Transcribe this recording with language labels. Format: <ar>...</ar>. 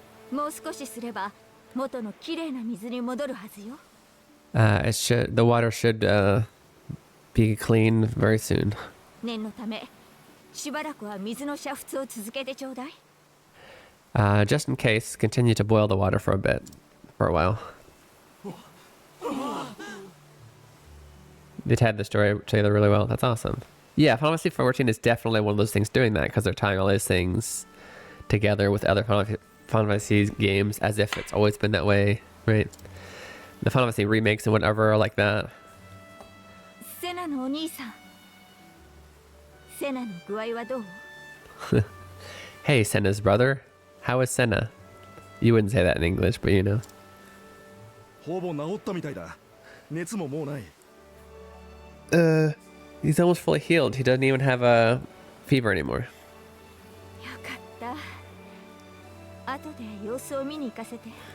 <ja>もう少しすれば元のきれいな水に戻るはずよ。</ja> <en>The water should be clean very soon.</en> <ja>念のためしばらくは水の煮沸を続けてちょうだい。</ja> <en>Just in case, continue to boil the water for a while. They tied the story together really well. That's awesome. Yeah, Final Fantasy 14 is definitely one of those things doing that because they're tying all these things together with other Final Fantasy games as if it's always been that way, right? The Final Fantasy remakes and whatever are like that.</en> <ja>セナのお兄さん。セナの具合はどう？</ja> <en>Hey, Senna's brother. How is Senna? You wouldn't say that in English, but you know.</en> <ja>ほぼ治ったみたいだ。熱ももうない。</ja> <en>He's almost fully healed. He doesn't even have a fever anymore.</en> <ja>よかった後で様子を見に行かせて。</ja>